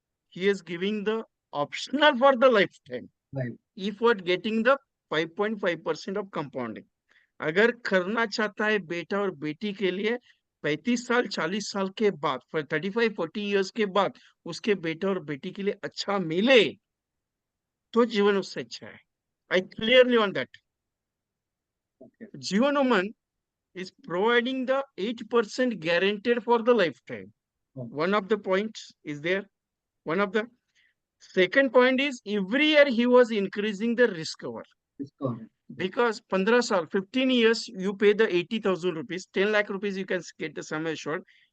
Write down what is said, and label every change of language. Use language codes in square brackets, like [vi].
[en] He is giving the optional for the lifetime. Right. If what getting the 5.5% of compounding. [hi] अगर करना चाहता है बेटा और बेटी के लिए 35 साल 40 साल के बाद 35-40 इयर्स के बाद उसके बेटा और बेटी के लिए अच्छा मिले तो जीवन उससे अच्छा है. [en] I clearly on that. Okay. Jeevan Umang is providing the 8% guaranteed for the lifetime. Oh. One of the points is there. One of the second point is every year he was increasing the risk cover. Discount. Because 15 saal, 15 years, you pay the 80,000 rupees, 10 lakh rupees, you can get the sum assured.